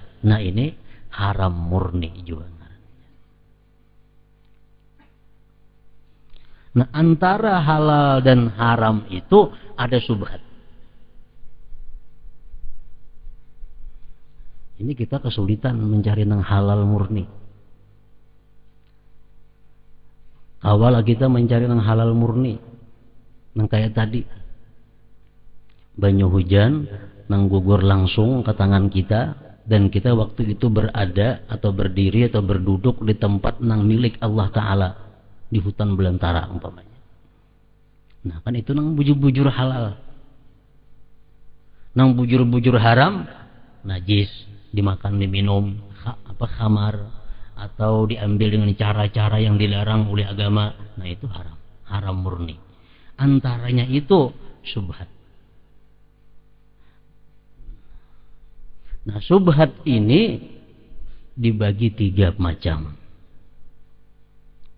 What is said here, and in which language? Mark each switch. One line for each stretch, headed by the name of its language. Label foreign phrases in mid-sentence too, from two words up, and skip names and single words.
Indonesian: Nah, ini haram murni juga. Nah, antara halal dan haram itu ada subhat. Ini kita kesulitan mencari yang halal murni. Awal kita mencari yang halal murni, yang kayak tadi, banyu hujan, nang gugur langsung ke tangan kita, dan kita waktu itu berada atau berdiri atau berduduk di tempat nang milik Allah Ta'ala, di hutan belantara umpamanya.
Banjar: Nah, kan itu nang bujur-bujur halal. Nang bujur-bujur haram,
Indonesian: najis, dimakan, diminum, khamar, atau diambil dengan cara-cara yang dilarang oleh agama. Nah, itu haram, haram murni. Antaranya itu subhat. Nah, subhat ini dibagi 3 macam.